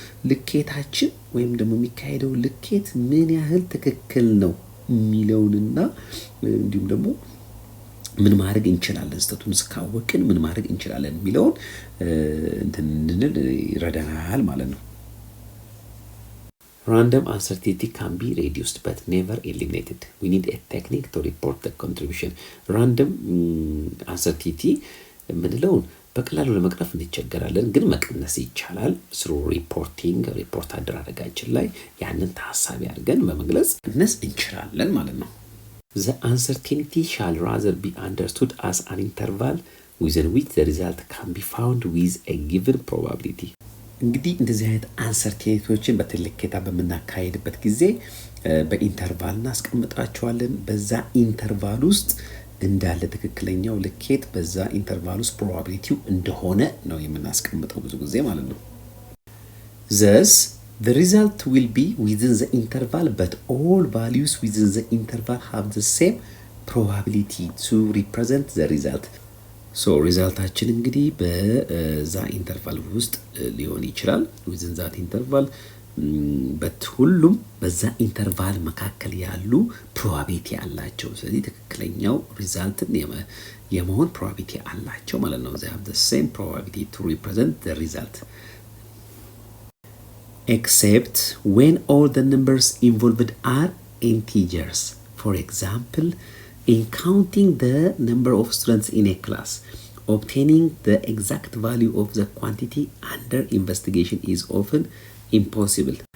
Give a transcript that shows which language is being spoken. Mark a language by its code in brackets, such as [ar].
[am] ልኬታችን ወይም ደግሞ የሚካሄደው ልኬት ምን ያህል ትክክል ነው የሚለውንና እንዲሁም ደግሞ ምን ማድረግ እንችላለን፣ ስህተቱን እስካወቅን ምን ማድረግ እንችላለን የሚለውን እንድንል ይረዳናል ማለት ነው። [en] Random uncertainty can be reduced but never eliminated. We need a technique to report the contribution. Random uncertainty [am] ምንለውን በቀላሉ ለመቅረፍ እንቸገራለን፣ ግን መቀነስ ይቻላል። ስሩ ሪፖርት አደራረጋችን ላይ ያንን ታሳቢ አድርገን በመግለጽ መቀነስ እንችላለን ማለት ነው። [en] The uncertainty shall rather be understood as an interval within which the result can be found with a given probability. [am] እንግዲህ እንደዚህ አይነት አንሰርቴኒቲዎችን በትልኬታ በምናካሄድበት ጊዜ በኢንተርቫል እናስቀምጣቸዋለን። በዛ ኢንተርቫል ውስጥ እንዳለ ትክክለኛው ልኬት በዛ ኢንተርቫል ውስጥ ፕሮባቢሊቲው እንደሆነ ነው የምናስቀምጠው ብዙ ጊዜ ማለት ነው። [en] Thus the result will be within the interval but all values within the interval have the same probability to represent the result. [am] So ሪዛልታችን እንግዲህ በዛ ኢንተርቫል ውስጥ ሊሆን ይችላል [en] within that interval but [am] ሁሉም በዛ ኢንተርቫል መካከል ያሉ ፕሮባቢሊቲ አላቸው። ስለዚህ ትክክለኛው ሪዛልትን የመሆን ፕሮባቢሊቲ አላቸው ማለት ነው። [en] they have the same probability to represent the result except when all the numbers involved are integers. For example, in counting the number of students in a class, obtaining the exact value of the quantity under investigation is often impossible.